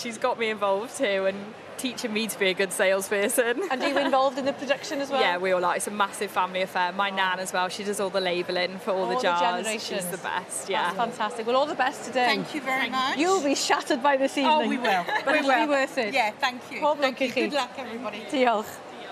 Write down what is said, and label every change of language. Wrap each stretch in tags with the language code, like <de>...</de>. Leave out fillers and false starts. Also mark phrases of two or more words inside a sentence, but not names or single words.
<en>She's got me involved too and teaching me to be a good salesperson. And are you involved in the production as well? Yeah, we all are. It's a massive family affair. My nan as well, she does all the labelling for all the jars. She's the best, yeah. That's fantastic. Well, all the best today. Thank you very much. You'll be shattered by this evening. Oh, we will. But it'll be worth it. Yeah, thank you.</en> <cy>Pob lwc i chi.</cy> <en>Good luck, everybody. Diolch.</en>